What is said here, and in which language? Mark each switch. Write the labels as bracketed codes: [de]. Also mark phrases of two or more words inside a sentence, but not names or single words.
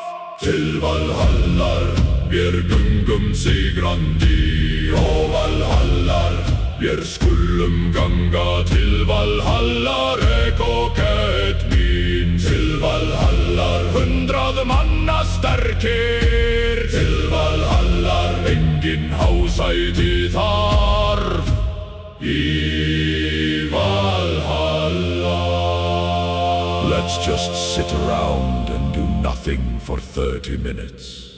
[is] Til Valhallar, vér gungum sigrandi, og Valhallar, vér skulum ganga til Valhallar, ek og kett mín. Til Valhallar, 100 manna sterkir, til Valhallar, engin hásæti þarf, í Valhalla. [en] Let's just sit around and do nothing for 30 minutes.